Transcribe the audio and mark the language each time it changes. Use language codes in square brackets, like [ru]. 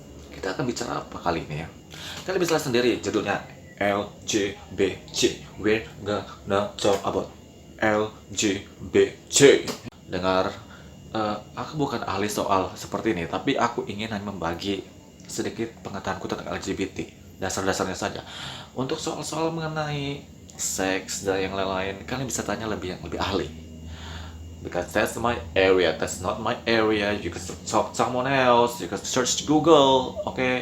[id] Kita akan bicara apa kali ini ya? Kalian bisa lihat sendiri judulnya LGBTQ. [en] We're gonna talk about LGBTQ. [id] Dengar, aku bukan ahli soal seperti ini, tapi aku ingin hanya membagi sedikit pengetahuanku tentang LGBT, dasar-dasarnya saja. Untuk soal-soal mengenai seks dan yang lain-lain, kalian bisa tanya lebih ahli. [en] Because that's my area, that's not my area. You can talk someone else, you can search Google, oke?